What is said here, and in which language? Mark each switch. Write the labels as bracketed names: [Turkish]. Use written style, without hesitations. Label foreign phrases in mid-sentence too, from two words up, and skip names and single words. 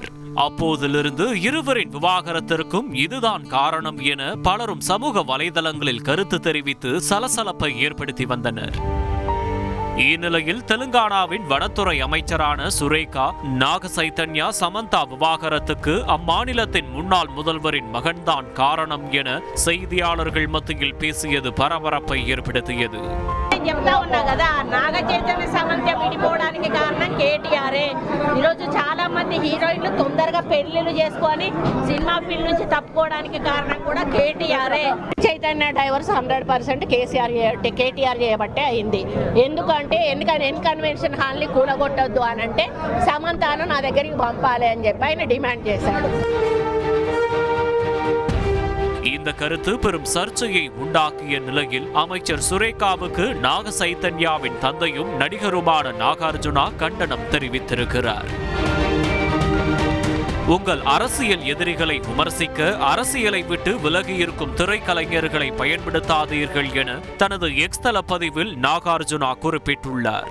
[Tamil] அப்போதிலிருந்து இருவரின் விவாகரத்திற்கும் இதுதான் காரணம் என பலரும் சமூக வலைதளங்களில் கருத்து தெரிவித்து சலசலப்பை ஏற்படுத்தி வந்தனர். இந்நிலையில் தெலுங்கானாவின் வனத்துறை அமைச்சரான சுரேகா நாக சைத்தன்யா சமந்தா விவாகரத்துக்கு அம்மாநிலத்தின் முன்னாள் முதல்வரின் மகன்தான் காரணம் என செய்தியாளர்கள் மத்தியில் பேசியது பரபரப்பை ஏற்படுத்தியது. [Telugu] చెప్తా ఉన్నా కదా, నాగ చైతన్య సమంత విడిపోవడానికి కారణం కేటీఆర్. ఈరోజు చాలా మంది హీరోయిన్లు తొందరగా పెళ్లిళ్ళు చేసుకొని సినిమా ఫీల్డ్ నుంచి తప్పుకోవడానికి కారణం కూడా కేటీఆర్. చైతన్య డైవర్స్ 100% కేటీఆర్ చేయబట్టే అయింది. ఎందుకంటే ఎన్కన్వెన్షన్ హాల్ని కూలగొట్టొద్దు అని అంటే సమంతను నా దగ్గరికి పంపాలి అని చెప్పి ఆయన డిమాండ్ చేశాడు. [Tamil] இந்த கருத்து பெரும் சர்ச்சையை உண்டாக்கிய நிலையில் அமைச்சர் சுரேகாவுக்கு நாக சைத்தன்யாவின் தந்தையும் நடிகருமான நாகார்ஜுனா கண்டனம் தெரிவித்திருக்கிறார். உங்கள் அரசியல் எதிரிகளை விமர்சிக்க அரசியலை விட்டு விலகியிருக்கும் திரைக்கலைஞர்களை பயன்படுத்தாதீர்கள் என தனது எக்ஸ் தள பதிவில் நாகார்ஜுனா குறிப்பிட்டுள்ளார்.